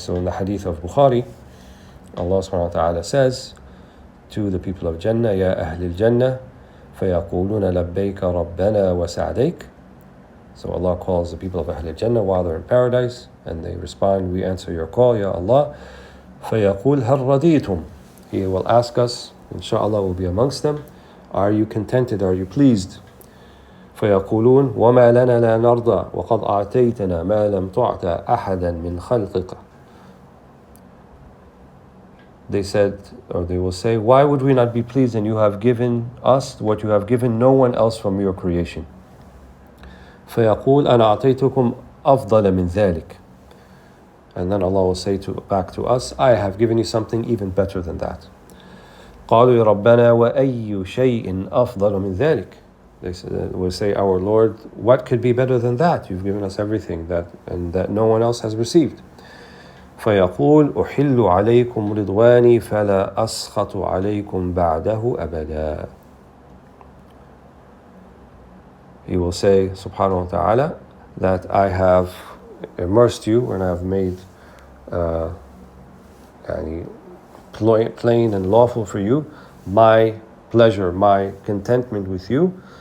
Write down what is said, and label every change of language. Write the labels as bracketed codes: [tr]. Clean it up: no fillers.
[en] So in the hadith of Bukhari, Allah subhanahu wa ta'ala says to the people of Jannah, Ya Ahlil Jannah, [ar] فَيَقُولُونَ لَبَّيْكَ رَبَّنَا وَسَعْدَيْكَ. [en] So Allah calls the people of Ahlil Jannah while they're in paradise, and they respond, we answer your call, Ya Allah. [ar] فَيَقُولْ هَلْ رَضِيتُمْ. [en] He will ask us, inshallah we'll be amongst them, are you contented, are you pleased? [ar] فيقولون وما لنا لا نرضى وقد أعطيتنا ما لم تعط أحدا من خلقك. [en] They said, or they will say, why would we not be pleased, and you have given us what you have given no one else from your creation? [ar] فيقول أنا أعطيتكم أفضل من ذلك. [en] And then Allah will say back to us, I have given you something even better than that. [ar] قالوا يا ربنا وأي شيء أفضل من ذلك. [en] They will say, our Lord, what could be better than that? You've given us everything that no one else has received. [ar] فيقول أحل عليكم رضواني فلا أسخط عليكم بعده أبدا. [en] He will say, subhanahu wa ta'ala, that I have immersed you and I have made plain and lawful for you my pleasure, my contentment with you.